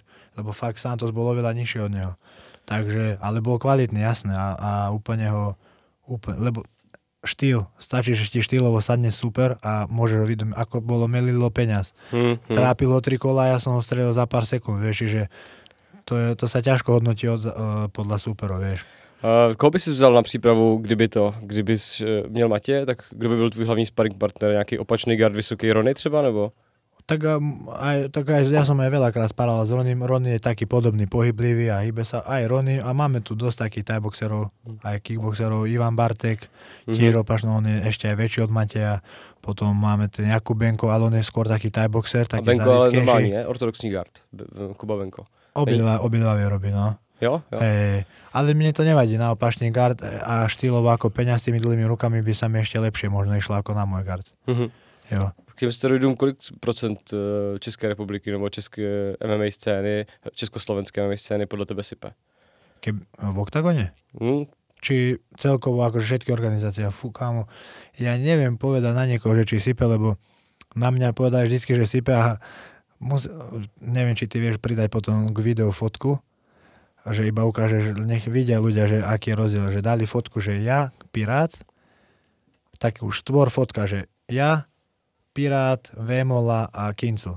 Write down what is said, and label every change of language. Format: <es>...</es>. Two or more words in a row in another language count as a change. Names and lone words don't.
<sk>Lebo fakt Santos bol oveľa nižší od neho. Takže, ale bol kvalitný, jasné. A úplne lebo štýl. Stačí, že ti štýlovo sadne super a môžeš vidieť, ako bolo Melilo peňaz. Trápil ho 3 kola a ja som ho strelil za pár sekúnd, vieš, čiže to sa ťažko hodnotí podľa superov, vieš.</sk> <cs>Koho by si vzal na přípravu, kdybys měl Matě, tak kdo by byl tvůj hlavní</cs> <en>sparring partner,</en> <cs>nějaký opačný guard, vysoký Ronny třeba, nebo?</cs> <sk>Tak aj ja som aj veľakrát spával s Ronym. Ronny je taký podobný, pohyblivý a hýbe sa. Aj Ronny, a máme tu dosť takých thai-boxerov, aj kickboxerov. Ivan Bartek, tiež opačno, on je ešte aj väčší od Mateja. Potom máme ten Jakub Benko, ale on je skôr taký thai-boxer, taký</sk> <cs>Benko ale normální, ne? Ortodoxní guard, Kuba Benko.</cs> <sk>Obidva vie robí, no.</sk> <cs>Jo?</cs> <sk>Ale mne to nevadí, na opačný guard a štýlovo ako peňa s tými dlhými rukami by sa mi ešte lepšie možno išlo ako na môj guard.</sk> <cs>Jo. K těm steroidům kolik procent České republiky nebo české MMA scény, československé MMA scény podle tebe sype?</cs> <sk>V oktagone? Či celkovo akože všetky organizácie? Fú, kámo, ja neviem povedať na niekoho, že či sype, lebo na mňa povedali vždycky, že sype a neviem, či ty vieš pridať potom k videu fotku, že iba ukážeš, nech vidia ľudia, že aký je rozdiel, že dali fotku, že ja, Pirát, tak už tvor fotka, že ja, Pirát, Vémola a Kincl.</sk>